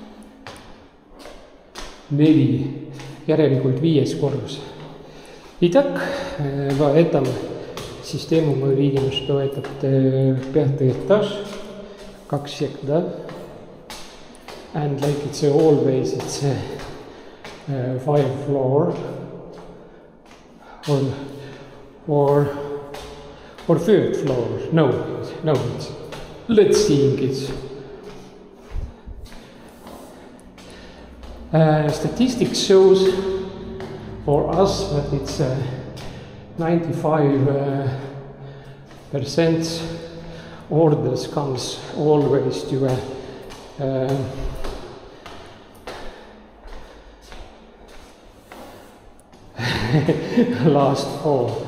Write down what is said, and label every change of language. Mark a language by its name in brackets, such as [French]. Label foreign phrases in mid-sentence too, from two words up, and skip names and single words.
[Estonian] 4, järelikult 5. korrus. [Russian] Итак, в этом систему мы видим, что этот 5 этаж, как всегда. [English] And like it's always, it's 5 floor or 3rd floor. No, it's, let's see, it's statistics shows for us that it's 95% orders comes always to last fall.